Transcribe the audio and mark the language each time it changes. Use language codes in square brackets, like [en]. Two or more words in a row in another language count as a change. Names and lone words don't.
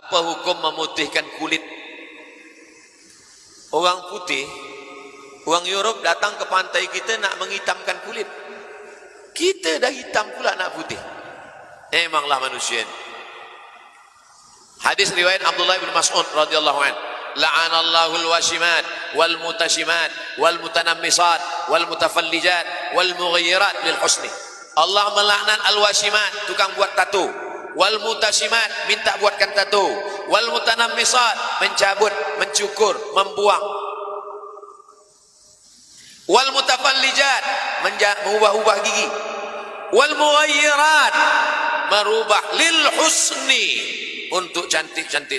[ms] Apa hukum memutihkan kulit? Orang putih, orang Europe datang ke pantai kita nak menghitamkan kulit. Kita dah hitam pula nak putih. Memanglah manusia ini. Hadis riwayat [ar] Abdullah bin Mas'ud رضي الله عنه، لعن الله الواشمات والمستوشمات والمتنمصات والمتفلجات والمغيرات للحسن. [ms] Allah melaknat al-washimat, tukang buat tato, [ar] والمستوشمات, [ms] minta buatkan tato, [ar] والمتنمصات, [ms] mencabut, mencukur, membuang, [ar] والمتفلجات, [ms] mengubah-ubah gigi, [ar] والمغيرات, [ms] merubah [ar] للحسن, [ms] untuk cantik-cantik.